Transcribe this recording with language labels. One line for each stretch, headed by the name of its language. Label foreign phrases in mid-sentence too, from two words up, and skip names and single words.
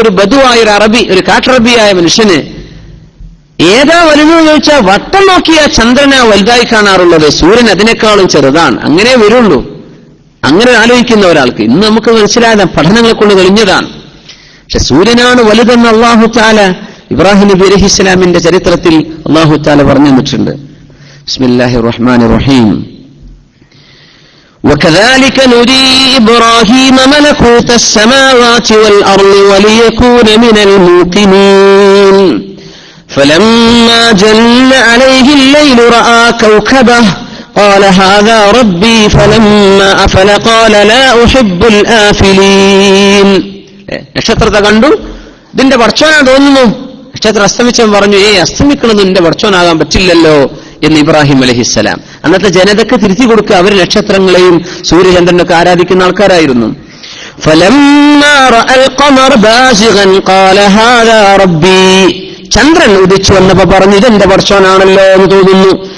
Malayalam: ഒരു ബദുവായ ഒരു അറബി, ഒരു കാട്ടറബിയായ മനുഷ്യന് ഏതാ വലുതെന്ന് ചോദിച്ചാൽ വട്ടം നോക്കിയാൽ ചന്ദ്രനാ വലുതായി കാണാറുള്ളത്, സൂര്യൻ അതിനേക്കാളും ചെറുതാണ്. അങ്ങനെ വരുള്ളൂ. അങ്ങനെ ആലോചിക്കുന്ന ഒരാൾക്ക് ഇന്ന് നമുക്ക് മനസ്സിലായ പഠനങ്ങളെ കൊണ്ട് കഴിഞ്ഞതാണ്. പക്ഷെ സൂര്യനാണ് വലുതെന്ന്
Arabic: الله تعالى
Malayalam: ഇബ്രാഹിം നബി അലൈഹിസ്സലാമിന്റെ ചരിത്രത്തിൽ
Arabic: الله تعالى
Malayalam: പറഞ്ഞു തന്നിട്ടുണ്ട്.
Arabic: بسم الله الرحمن الرحيم. وكذلك نري إبراهيم ملكوت السماوات والأرض وليكون من الموقنين فلما جل عليه الليل رأى كوكبه قال هذا ربي فلما أفل قال لا أحب الآفلين.
Malayalam: നക്ഷത്രത്തെ കണ്ടു, ഇതിന്റെ പടച്ചോനാ തോന്നുന്നു. നക്ഷത്രം അസ്തമിച്ചവൻ പറഞ്ഞു, അസ്തമിക്കണമെന്ന് നിന്റെ പടച്ചോനാകാൻ പറ്റില്ലല്ലോ എന്ന് ഇബ്രാഹിം അലൈഹിസ്സലാം. അന്നത്തെ ജനതയ്ക്ക് തിരുത്തി കൊടുക്കുക. അവർ നക്ഷത്രങ്ങളെയും സൂര്യചന്ദ്രനൊക്കെ ആരാധിക്കുന്ന ആൾക്കാരായിരുന്നു. ചന്ദ്രൻ ഉദിച്ചു വന്നപ്പോ പറഞ്ഞു, ഇതെന്റെ പടച്ചോനാണല്ലോ എന്ന് തോന്നുന്നു.